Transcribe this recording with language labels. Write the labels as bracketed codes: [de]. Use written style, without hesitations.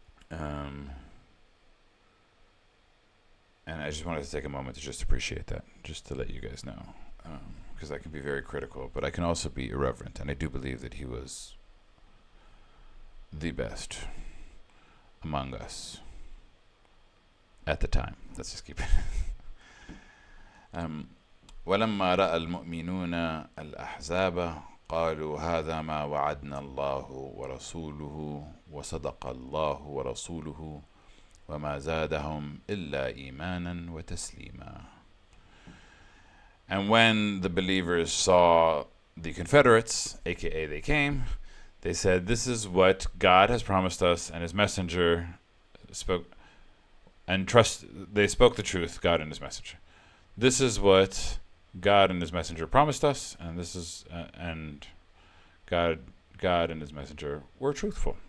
[en] And I just wanted to take a moment to just appreciate that, just to let you guys know, because I can be very critical, but I can also be irreverent, and I do believe that he was the best among us at the time. Let's just keep it. [ar] ولما رأى المؤمنون الأحزاب قالوا هذا ما وعدنا الله ورسوله وصدق الله ورسوله وما زادهم إلا إيمانا وتسليما. [en] And when the believers saw the Confederates, aka they came, they said, this is what God has promised us, and his messenger spoke, and they spoke the truth, God and his messenger. This is what God and his messenger promised us, and this is and God and his messenger were truthful.